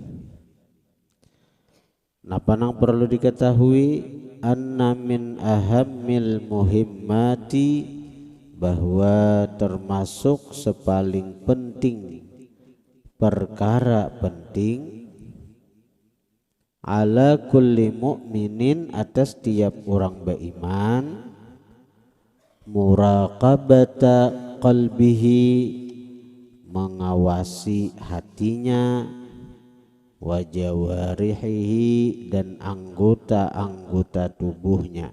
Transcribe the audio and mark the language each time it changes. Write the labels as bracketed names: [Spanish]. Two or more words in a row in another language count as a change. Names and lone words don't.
[Banjar] Napa nang [Indonesian] perlu diketahui, [Arabic] أن من أهم المهمات, [Indonesian] bahwa termasuk sepaling penting perkara penting, [Arabic] على كل مؤمن [Indonesian] atas tiap orang beriman, [Arabic] مراقبة قلبه [Indonesian] mengawasi hatinya, [Arabic] وجوارحه [Indonesian] dan anggota-anggota tubuhnya.